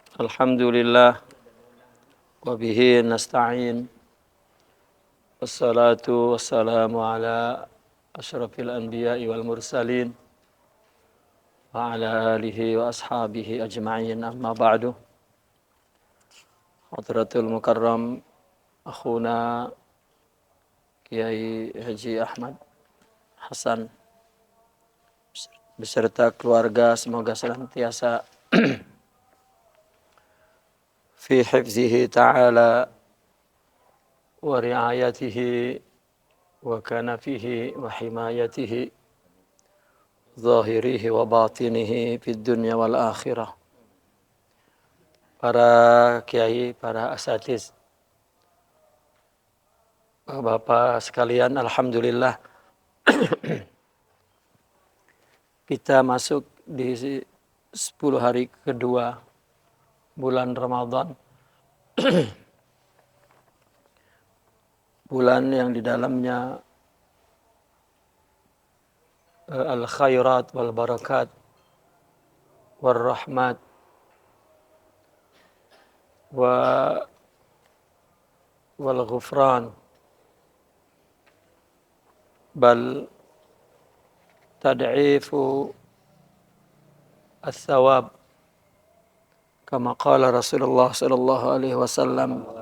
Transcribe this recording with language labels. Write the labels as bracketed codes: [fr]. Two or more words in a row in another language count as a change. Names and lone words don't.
[ar] الحمد لله وبه نستعين والصلاة والسلام على أشرف الأنبياء والمرسلين وعلى آله وأصحابه أجمعين أما بعد. حضرة المكرم أخونا Kiai Haji Ahmad Hasan [id] beserta keluarga semoga senantiasa [ar] في حفظه تعالى ورعايته وكنفه وحمايته ظاهره وباطنه في الدنيا والآخرة. [id] Para kiai, para asatiz, Bapak sekalian, alhamdulillah kita masuk di 10 hari kedua bulan Ramadan. Bulan yang di dalamnya [ar] الخيرات والبركات والرحمات والغفران بل تضعف الثواب كما قال رسول الله صلى الله عليه وسلم